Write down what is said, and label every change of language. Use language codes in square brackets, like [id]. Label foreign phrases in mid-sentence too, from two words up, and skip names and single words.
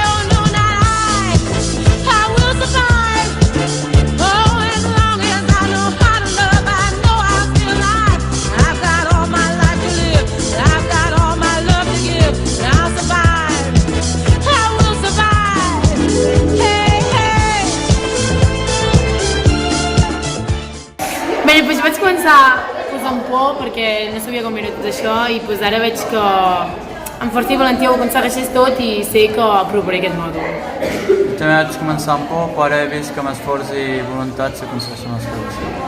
[en] Oh no, not I will survive. Oh, as long as I know how to love, I know I'll be alive. I've got all my life to live, and I've got all my love to give, and I'll survive. I will survive. Hey, hey. [ca] Bé, doncs vaig començar posant por perquè no sabia com era tot això i doncs ara veig que amb força i valentia ho aconsegueixes tot i sé que aprovaré aquest mòdul. També vaig començar amb por, però ara he vist que amb esforç i voluntat s'aconsegueixen les coses.